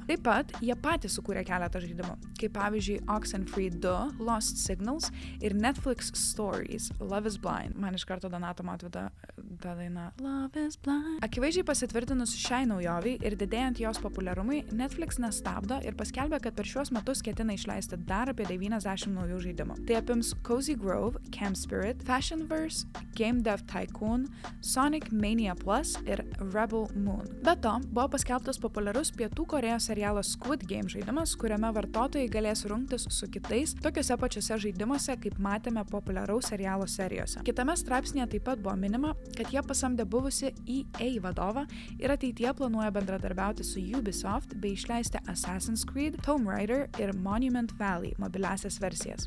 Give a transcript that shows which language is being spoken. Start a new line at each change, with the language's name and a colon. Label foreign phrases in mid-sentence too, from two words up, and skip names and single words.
Lithuanian: Taip pat jie patys sukūrė keletą žaidimų, kaip pavyzdžiui Oxenfree 2, Lost Signals ir Netflix Stories, Love is Blind. Man iš karto Donato atveda tą dainą Love is Blind. Akivaizdžiai pasitvirtinus šiai naujoviai ir didėjant jos populiarumui, Netflix nestabdo ir paskelbė, kad per šiuos metus ketina išleisti dar apie 90 naujų žaidimų. Tai apims Cozy Grove, Camp Spirit, Fashionverse, Game Dev Tycoon, Sonic Mania Plus ir Rebel Moon. Be to, buvo paskelbtas populiarus Pietų Korėjos serialo Squid Game žaidimas, kuriame vartotojai galės rungtis su kitais tokiuose pačiuose žaidimuose, kaip matėme populiaraus serialo serijose. Kitame straipsnėje taip pat buvo minima, kad jie pasamdė buvusi EA vadovą ir ateityje planuoja bendradarbiauti su Ubisoft bei išleisti Assassin's Creed, Tomb Raider ir Monument Valley mobiliasias versijas.